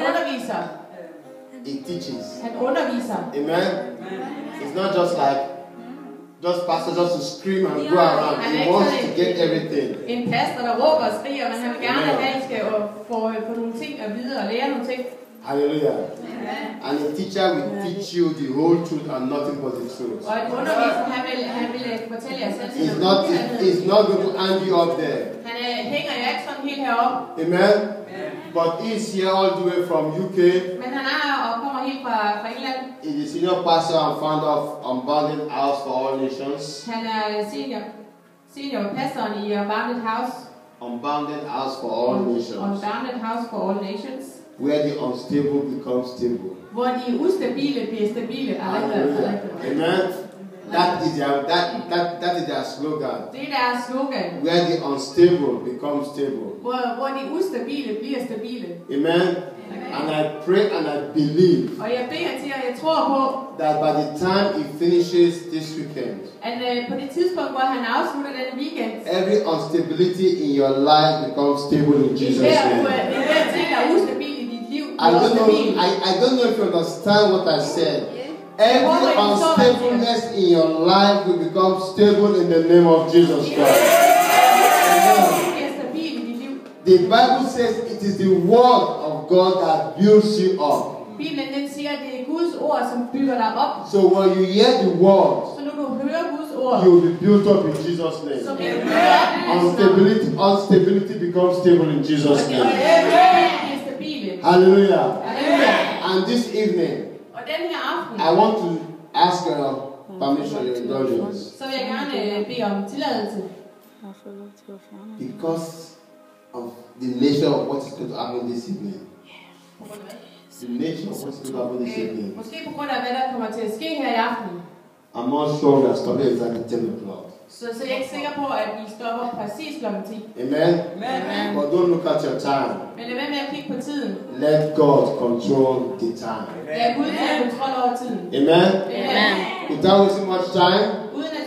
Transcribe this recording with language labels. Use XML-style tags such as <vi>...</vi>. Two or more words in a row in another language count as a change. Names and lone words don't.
<da>underviser.</da> <en>He teaches.</en> <da>Han underviser. Amen.</da> <en>It's not just like pastor just to scream and go around. He wants to get everything.</en> <da>En pastor, der råber og skriger, men han vil gerne have, at I skal få nogle ting at vide og lære nogle ting.</da> <en>Hallelujah. And a teacher will teach you the whole truth and nothing but the truth.</en> <da>Og en underviser, han vil fortælle jer sandheden.</da> <en>He's not going to hang you up there.</en> <da>Han hænger jo ikke sådan helt heroppe. Amen.</da> <en>But he's here all the way from UK.</en> <da>Men han er og kommer helt fra England.</da> <en>He's the senior pastor and founder of Unbounded House for All Nations.</en> <da>Han er senior pastoren i Unbounded House. Unbounded House for All Nations. Unbounded House for All Nations.</da> <en>Where the unstable become stable.</en> <da>Hvor de ustabile bliver stabile.</da> <en>Amen. That is their slogan.</en> <da>Det er deres slogan.</da> <en>Where the unstable become stable.</en> <da>Hvor de ustabile bliver stabile.</da> <en>Amen. And I pray and I believe.</en> <da>Og jeg beder til, og jeg tror på,</da> <en>that by the time he finishes this weekend,</en> <da>at på det tidspunkt, hvor han afslutter denne weekend,</da> <en>every instability in your life becomes stable in Jesus' name.</en> <da>Hver ting, der er ustabil i dit liv,</da> <en>I don't know if you understand what I said. Every unstableness in your life will become stable in the name of Jesus Christ. The Bible says it is the word of God that builds you up.</en> <da>Bibelen den siger, at det er Guds ord, som bygger dig op.</da> <en>So when you hear the word,</en> <da>så når du hører Guds ord,</da> <en>you will be built up in Jesus' name.</en> <da>Så bliver du bygget op.</da> <en>Unstability becomes stable in Jesus' name. Hallelujah. And this evening,</en> <da>og den her aften,</da> <en>I want to ask your permission, your indulgence.</en> <da>Så vil jeg gerne bede om tilladelse.</da> <en>Because of the nature of what is going to happen this evening. The nature of what is going to happen this evening.</en> <da>Måske på grund af hvad der kommer til at ske her i aften.</da> <en>I'm not sure we are stopping exactly 10 o'clock.</en> <da>Så jeg er ikke sikker på, at vi stopper præcis kl. 10. Amen.</da> <en>But don't look at your time.</en> <da>Men lad være med at kigge på tiden.</da> <en>Let God control the time.</en> <da>Lad Gud tage kontrol over tiden. Amen. Amen.</da> <en>Without wasting much time,</en> <da>Uden</da>